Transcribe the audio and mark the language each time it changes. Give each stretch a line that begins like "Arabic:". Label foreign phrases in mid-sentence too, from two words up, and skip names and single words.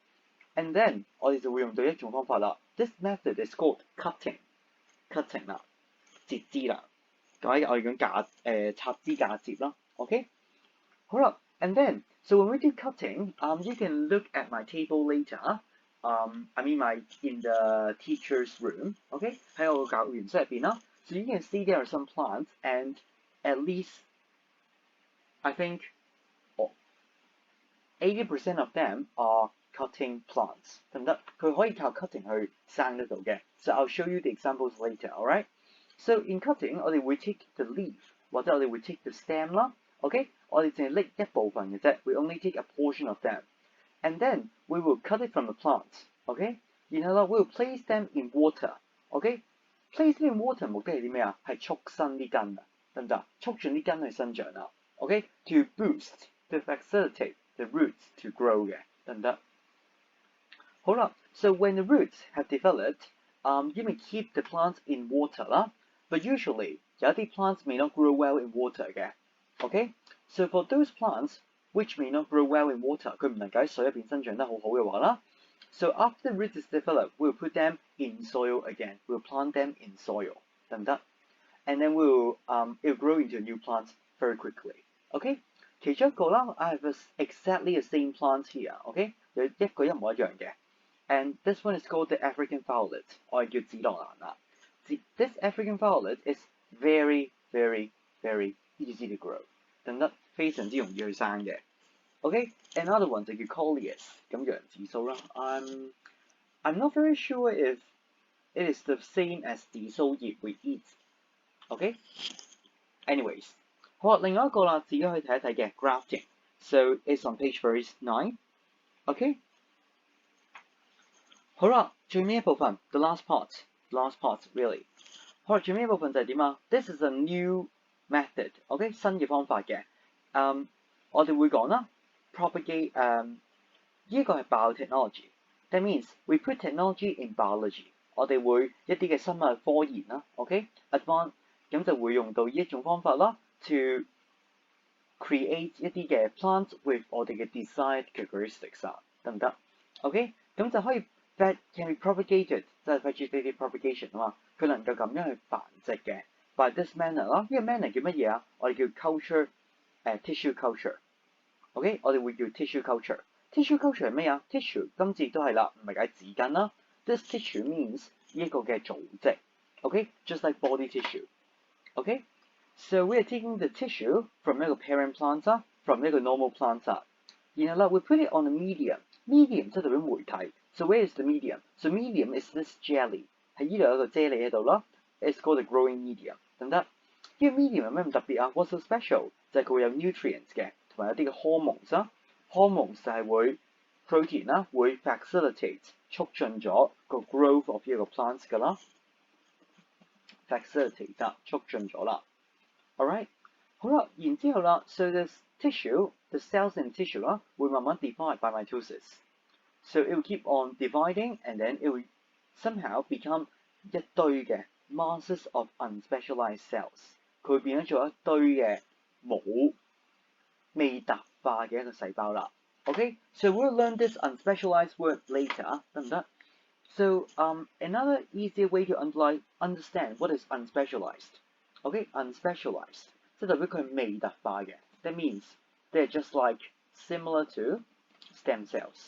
English: And then
Cantonese: 我哋就會用到一種方法啦。
English: This method is called cutting
Cantonese: 啦，截枝啦。咁我哋講插枝嫁接啦。OK， 好啦。
English: And then so when we do cutting, you can look at my table later. I mean in the teacher's room.
Cantonese: OK， 喺我個教員室入邊啦。
English: So you can see there are some plants, and at least I think 80% of them are cutting plants，
Cantonese: 得唔得？佢可以靠 cutting 去生得到嘅。
English: So I'll show you the examples later, alright? So in cutting，
Cantonese: 我哋會
English: take the leaf，
Cantonese: 或者我哋會
English: take the stem 啦。
Cantonese: OK， 我哋淨係拎一部分嘅啫。
English: We only take a portion of them, and then we will cut it from the plant.
Cantonese: OK， 然後啦
English: we will place them in water.
Cantonese: OK，
English: place them in water
Cantonese: 目的係啲咩啊？係促生啲根啊，得唔得？促進啲根去生長啊。OK，
English: to boost，to facilitate the roots to grow
Cantonese: 嘅，得唔得？
English: 好啦 ，so when the roots have developed, you may keep the plants in water 啦 ，but usually 有啲 plants may not grow well in water 嘅 ，OK？So for those plants which may not grow well in water，
Cantonese: 佢唔能夠喺水入邊生長得好好嘅話啦
English: ，so after the roots is developed, we'll put them in soil again. We'll plant them in soil，
Cantonese: 得唔得
English: ？And then it will grow into a new plant very quickly，OK？
Cantonese: 其中一個啦
English: ，I have exactly the same plant here，OK？
Cantonese: 有一個一模一樣嘅。
English: And this one is called the African violet，
Cantonese: 我係叫紫羅蘭啦。
English: This African violet is very easy to grow，
Cantonese: 等得非常之容易去生嘅。
English: OK，another one
Cantonese: 就叫 Coleus， 咁洋紫蘇啦。
English: I'm not very sure if it is the same as 紫蘇葉we eat。OK，anyways，
Cantonese: 好啦，另外一個啦，自己可以睇一睇嘅 grafting。
English: So it's on page 9。
Cantonese: OK。好啦，最尾一部分
English: the last part really。
Cantonese: 好啦，最尾一部分就係點啊 ？
English: This is a new method，
Cantonese: OK，新嘅方法嘅。我哋會講啦
English: ，propagate，
Cantonese: 呢個係
English: biotechnology。That means we put technology in biology。
Cantonese: 我哋會一啲嘅生物科研啦 ，OK，advance 咁就會用到呢一種方法啦 ，
English: to create
Cantonese: 一啲嘅
English: plants with
Cantonese: 我哋嘅
English: desired characteristics
Cantonese: 啊，得唔得 ？OK， 咁就可以
English: that can be propagated，
Cantonese: 即係
English: vegetative propagation
Cantonese: 啊嘛，佢能夠咁樣去繁殖嘅
English: by this manner
Cantonese: 啦。呢個 manner 叫乜嘢啊？我哋叫 culture，
English: tissue culture。
Cantonese: OK， 我哋會叫
English: tissue culture。 tissue culture
Cantonese: 係咩啊 ？tissue 今次都係啦，唔係解紙巾啦。
English: This tissue means
Cantonese: 呢一個嘅組織。OK，
English: just like body tissue。
Cantonese: OK。
English: So we are taking the tissue from
Cantonese: 一個
English: parent plant
Cantonese: from 一個
English: normal plant，
Cantonese: 然後啦
English: we put it on a medium，
Cantonese: medium 即係代表媒體。
English: So where is the medium? So medium is this jelly，喺呢度有一個啫喱喺度啦。It's called a growing medium，
Cantonese: 得唔得？呢個 medium 有咩咁特別啊 ？
English: What's so special？
Cantonese: 就係佢會有 nutrients 嘅，同埋有啲嘅 hormones 啦。hormones 就係會 protein 啦，會 facilitate 促進咗個
English: growth of
Cantonese: 呢個 plants 㗎啦。facilitate 促進咗啦。Alright， 好啦，然之後啦 ，
English: so the tissue，the cells in tissue
Cantonese: 啦，會慢慢
English: divide by mitosis。 So it will keep on dividing and then it will somehow become
Cantonese: 一堆嘅
English: masses of unspecialized cells。
Cantonese: 佢會變咗做一堆嘅冇未特化嘅一個細胞啦。
English: Okay，so we'll learn this unspecialized word later，
Cantonese: 得唔得？
English: So another easier way to understand what is unspecialized。Okay，unspecialized
Cantonese: 即係代表佢未特化嘅。
English: That means they're just like similar to stem cells.